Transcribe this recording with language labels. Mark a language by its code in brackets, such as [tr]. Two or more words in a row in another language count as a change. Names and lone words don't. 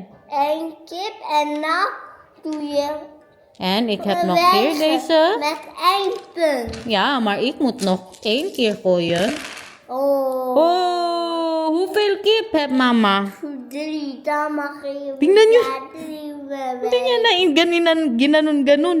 [nl] 1 kip en nou doe je En ik heb nog hier deze. met 1 punt. Ja, maar ik moet nog 1 keer gooien. Oh, Oh, hoeveel kip heb mama? 3, dan mag je [tl] Tingnan niyo. [nl] weer [tl] Hindi niya na ginanon-ganon.